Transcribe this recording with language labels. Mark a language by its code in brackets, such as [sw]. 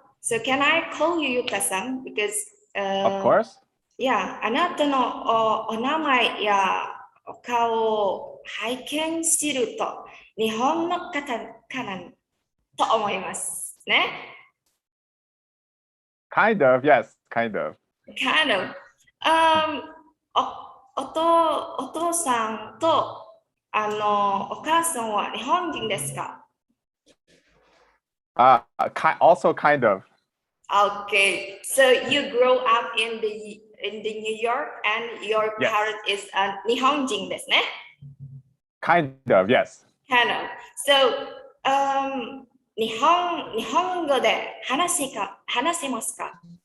[en] So can I call you Yuta-san? Because Of course. [ja] Yeah, あなたのお名前やお顔を拝見すると日本の方かなと思いますね。 [en] Kind of, yes, kind of. Kind of. [ja] お父さんとお母さんは日本人ですか？ [en] Also kind of. Okay, so you grow up in the New York and your Yes. [ja] parent is 日本人ですね。 [en] Kind of, yes. Kind of. [ja] So, 日本語で話せますか？